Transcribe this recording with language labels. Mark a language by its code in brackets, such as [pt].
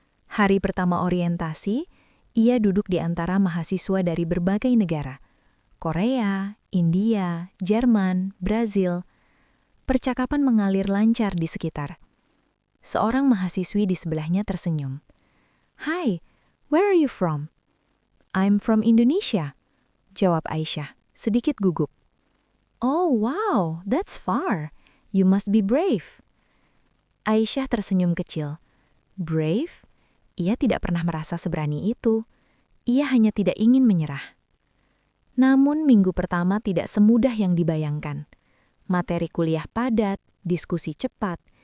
[id] Hari pertama orientasi, ia duduk di antara mahasiswa dari berbagai negara. Korea, India, Jerman, Brazil. Percakapan mengalir lancar di sekitar. Seorang mahasiswi di sebelahnya tersenyum. [en] "Hi, where are you from?" "I'm from Indonesia," [id] jawab Aisyah, sedikit gugup. [en] "Oh wow, that's far. You must be brave." [id] Aisyah tersenyum kecil. Brave? Ia tidak pernah merasa seberani itu. Ia hanya tidak ingin menyerah. Namun minggu pertama tidak semudah yang dibayangkan. Materi kuliah padat, diskusi cepat.